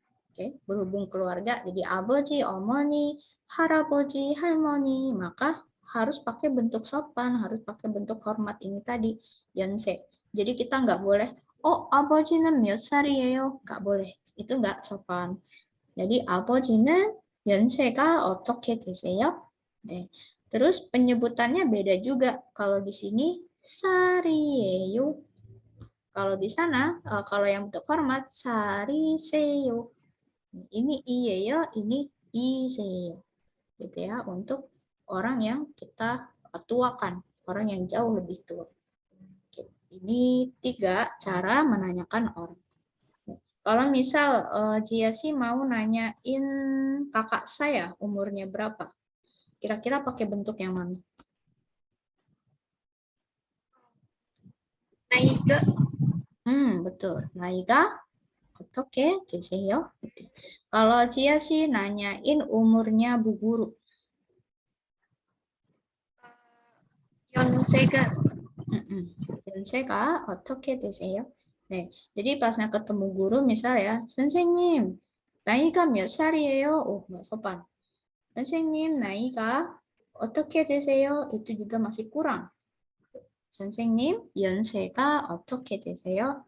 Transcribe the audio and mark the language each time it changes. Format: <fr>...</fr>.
<id>Oke, berhubung keluarga, jadi aboji, omoni, haraboji, harmoni, maka harus pakai bentuk sopan, harus pakai bentuk hormat ini tadi, yonse. Jadi kita nggak boleh, oh</id> <ko>aboji는 몇 살이에요?</ko> <id>Nggak boleh, itu nggak sopan.</id> <ko>Jadi aboji는 연세가 어떻게 되세요? 네.</ko> <id>Terus penyebutannya beda juga. Kalau di sini sar이에요. Kalau di sana, kalau yang bentuk hormat, sariseyo. Ini iyeyo, ini iseyo. Gitu ya, untuk orang yang kita tuakan, orang yang jauh lebih tua. Oke. Ini 3 cara menanyakan orang. Kalau misal Jiasi mau nanyain kakak saya umurnya berapa, kira-kira pakai bentuk yang mana?</id> <ko>나이가 Betul. 나이가 어떻게 되세요?</ko> <id>Kalau Jiasi nanyain umurnya Bu Guru.</id> <ko>연세가 연세가 어떻게 되세요?</ko> <id>네, jadi pasnya ketemu guru misal ya,</id> <ko>선생님, 나이가 몇 살이에요?</ko> <id>Oh, nggak sopan.</id> <ko>선생님, 나이가 어떻게 되세요?</ko> <id>Itu juga masih kurang.</id> <ko>선생님, 연세가 어떻게 되세요?</ko>